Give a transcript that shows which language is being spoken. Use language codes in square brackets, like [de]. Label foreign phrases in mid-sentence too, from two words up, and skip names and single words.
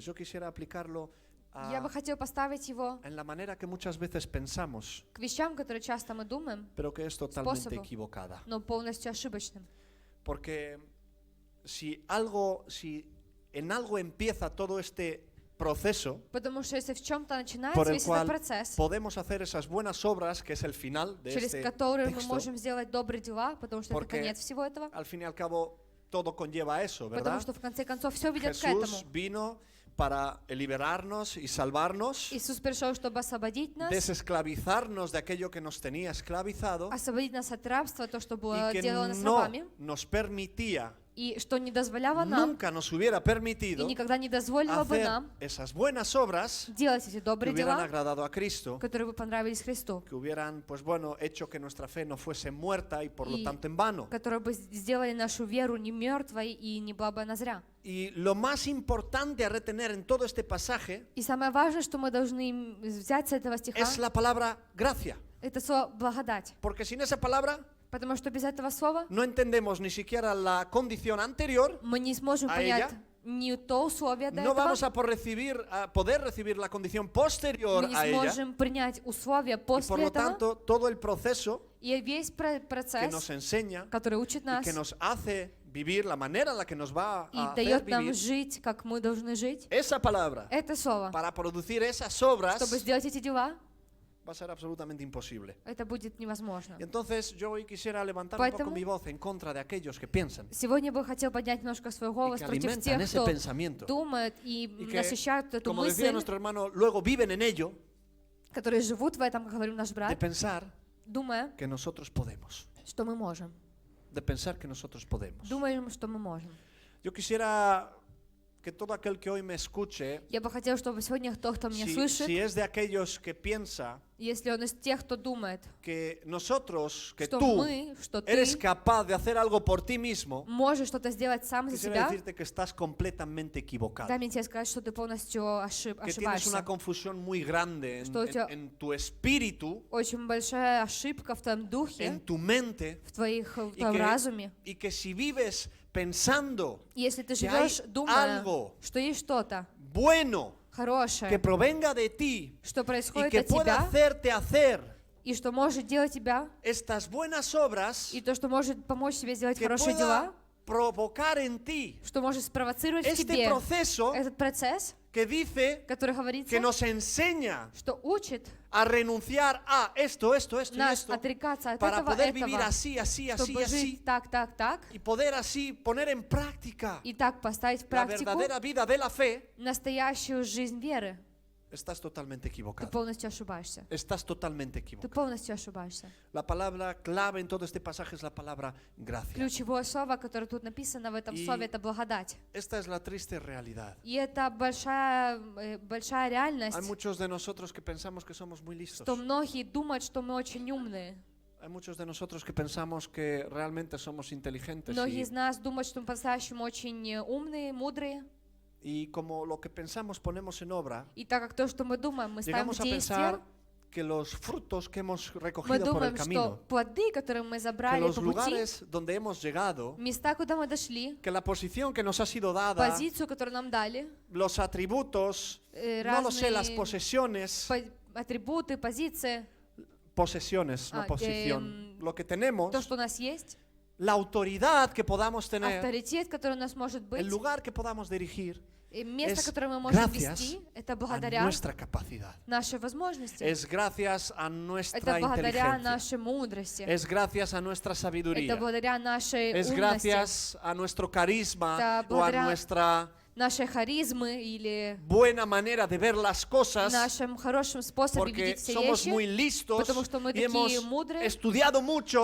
[es] Yo quisiera aplicarlo [ru] Я бы хотела поставить его [es] en la manera que muchas veces pensamos, [ru] к вещам, которые часто мы думаем, [es] pero que es totalmente [ru] Способу. [es] equivocada. [ru] но полностью ошибочным. [es] Porque si en algo empieza todo este proceso [ru] Потому что если в чем-то [es] por [ru] начинается [es] el [ru] весь этот [es] cual [ru] процесс, [es] podemos hacer esas buenas obras, que es el final de [ru] через [es] este [ru] который мы [es] texto, [ru] можем сделать добрые дела, потому что это [es] Porque [ru] конец всего этого, [es] al fin y al cabo todo conlleva a eso, [ru] потому [es] ¿verdad? [ru] что в конце концов все ведет к [es] Jesús [ru] этому. [es] vino para liberarnos y salvarnos, [ru] Иисус пришел, чтобы освободить нас, [es] desesclavizarnos de aquello que nos tenía esclavizado [ru] освободить нас от рабства, то, что было [es] y que [ru] делало нас [es] no [ru] рабами, [es] nos permitía, [ru] и что не дозволяло нам, [es] nunca nos hubiera [ru] и [es] permitido [ru] никогда не дозволило бы [es] hacer [ru] нам [es] esas buenas obras [ru] делать эти [es] que [ru] добрые [es] hubieran [ru] дела, [es] agradado a Cristo, [ru] которые бы понравились Христу, [es] que hubieran, pues bueno, hecho que nuestra fe no fuese muerta y por lo Y- tanto en vano. [ru] которые бы сделали нашу веру не мертвой и не была бы она зря. [es] Y lo más importante a retener en todo este pasaje [ru] И самое важное, что мы должны взять с этого стиха, [es] es la palabra gracia, [ru] это слово «благодать». [es] porque sin esa palabra [ru] Потому что без этого слова [es] no entendemos ni siquiera la condición anterior, [ru] мы не сможем А понять [es] ella? [ru] ни то условие до [es] no [ru] этого, [es] vamos a poder recibir la condición posterior [ru] мы не [es] a ella, [ru] сможем принять условия [es] y por [ru] после [es] lo [ru] этого, [es] tanto todo el proceso [ru] и весь [es] que nos [ru] процесс, [es] enseña [ru] который учит [es] y [ru] нас [es] que nos hace vivir la manera en la que nos va [ru] и [es] a hacer [ru] дает нам [es] vivir, [ru] жить, как мы должны жить, [es] esa palabra [ru] это слово, [es] para producir esas obras [ru] чтобы сделать эти дела, [es] va a ser absolutamente imposible. [ru] это будет невозможно. [es] Y entonces yo hoy quisiera levantar un poco [ru] Поэтому [es] mi voz en contra de aquellos que piensan [ru] Сегодня бы хотел поднять немножко свой [es] y [ru] голос [es] que [ru] против [es] alimentan [ru] тех, [es] ese [ru] кто [es] pensamiento [ru] думает и [es] y que, [ru] насыщают эту [es] como decía [ru] мысль, [es] nuestro hermano, luego viven en ello [ru] которые живут в этом, как говорил наш [es] de [ru] брат, [es] pensar [ru] думая, [es] que nosotros podemos, [ru] что мы можем. [es] de pensar que nosotros podemos. [ru] Думаем, что мы можем. [es] Yo quisiera que todo aquel que hoy me escuche, [ru] Я бы хотела, чтобы сегодня кто меня [es] si [ru] слышит, [es] es de aquellos que piensa [ru] если он из тех, кто думает, [es] que nosotros, que [ru] что [es] tú [ru] мы, что [es] eres [ru] ты [es] capaz de hacer algo por ti mismo, [ru] можешь что-то сделать сам за [es] quisiera [ru] себя, [es] decirte que estás completamente equivocado. [ru] дай мне тебе сказать, что ты полностью [es] Que tienes una [ru] ошибаешься. [es] confusión muy grande [ru] Что у тебя- [es] en tu espíritu, [ru] Очень большая ошибка в твоем духе, [es] en tu mente, [ru] в твоем [es] y [ru] разуме. [es] y que si vives pensando [ru] И если ты [es] que hay [ru] живешь, думая, [es] algo [ru] что есть что-то [es] bueno que [ru] хорошее, [es] provenga de ti [ru] что [es] y [ru] происходит [es] que [ru] от [es] pueda [ru] тебя, [es] hacerte hacer [ru] и что может делать тебя, [es] estas buenas obras, [ru] и то, что может помочь тебе сделать [es] que [ru] хорошие [es] pueda [ru] дела, [es] provocar en ti [ru] что может спровоцировать в [es] este [ru] тебе [es] proceso [ru] этот процесс, [es] que dice [ru] который говорится, [es] que nos enseña [ru] что учит [es] a renunciar a esto y [ru] нас [es] esto [ru] отрекаться от [es] para [ru] этого, [es] poder vivir [ru] этого, [es] así, así, así, [ru] чтобы [es] así [ru] жить так, так, так, [es] y poder así poner en práctica [ru] и так поставить в [es] la [ru] практику [es] verdadera vida de la fe. [ru] настоящую жизнь веры. [es] Estás totalmente [ru] Ты [es] equivocado. [ru] полностью ошибаешься. [es] Estás totalmente [ru] Ты [es] equivocado. [ru] полностью ошибаешься. [es] La palabra clave en todo este pasaje es la palabra gracia. [ru] Ключевое слово, которое тут написано в этом И- слове, это благодать. [es] Esta es la triste realidad. [ru] И это большая [es] Hay [ru] реальность, [es] muchos de nosotros que pensamos que somos muy listos. [ru] что многие думают, что мы очень умные. [es] Hay muchos de nosotros que pensamos que realmente somos inteligentes [ru] Многие из нас думают, что мы по-настоящему очень умные, мудрые. [es] y como lo que pensamos ponemos en obra, [ru] И так как то, что мы думаем, мы ставим в [es] llegamos a [ru] действие, [es] pensar que los frutos que hemos [ru] мы [es] recogido por el [ru] думаем, что [es] camino, [ru] плоды, которые мы [es] que [ru] забрали [es] los [ru] по пути, [es] lugares donde hemos llegado, [ru] места, куда мы дошли, [es] que la posición que nos ha sido dada, [ru] позицию, которую нам дали, [es] los atributos, no lo sé, las [ru] разные [es] posesiones, [ru] атрибуты, позиции, [es] posesiones, no Ah, posición, lo que tenemos, [ru] то, что у нас есть, [es] la autoridad que podamos tener, [ru] авторитет, который у нас может быть, [es] el lugar que podamos dirigir, [ru] и место, [es] es [ru] которое мы можем [es] gracias [ru] вести, это [es] a [ru] благодаря [es] nuestra capacidad. [ru] нашей возможности, [es] Es gracias a [ru] это [es] nuestra [ru] благодаря [es] inteligencia. [ru] нашей мудрости, [es] Es gracias a nuestra [ru] это [es] sabiduría. [ru] благодаря нашей [es] Es [ru] умности, [es] gracias a nuestro carisma [ru] Это [es] o a [ru] благодаря [es] nuestra [ru] нашей харизмы или [es] buena manera de ver las cosas, [ru] нашим хорошим способом [es] porque [ru] видеть все [es] somos muy [ru] вещи, [es] listos [ru] потому что мы [es] y hemos [ru] такие мудрые, [es] estudiado mucho